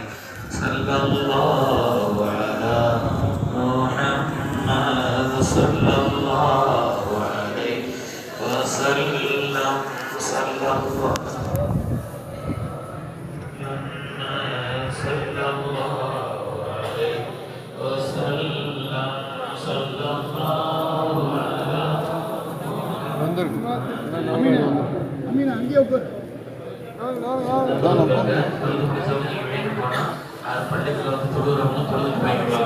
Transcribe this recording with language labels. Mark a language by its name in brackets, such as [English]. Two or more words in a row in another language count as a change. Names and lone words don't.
[Arabic] صلى الله على محمد صلى الله عليه وسلم. صلى الله عليه وسلم. صلى الله على [Tamil] அமீனா அங்கேயே உட்காரு. பள்ளிகள் வந்து தொழுகிறவங்க தொழுது போயிடுவாங்க.